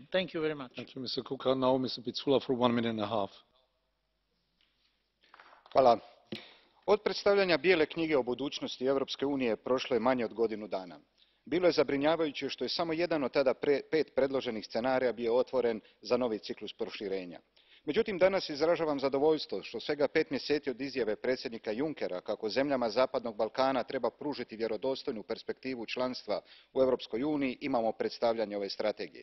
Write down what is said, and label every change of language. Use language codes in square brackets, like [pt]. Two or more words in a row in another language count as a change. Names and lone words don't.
[en] Thank you very much. Thank you, Mr. Kukan. Now, Mr. Pizzula for 1 minute and a half. [hr] Hvala. Od predstavljanja bijele knjige o budućnosti Europske unije prošlo je manje od godinu dana. Bilo je zabrinjavajuće što je samo jedan od tada 5 predloženih scenarija bio otvoren za novi ciklus proširenja. Međutim, danas izražavam zadovoljstvo što svega 5 mjeseci od izjave predsjednika Junckera kako zemljama Zapadnog Balkana treba pružiti vjerodostojnu perspektivu članstva u Europskoj uniji imamo predstavljanje ove strategije.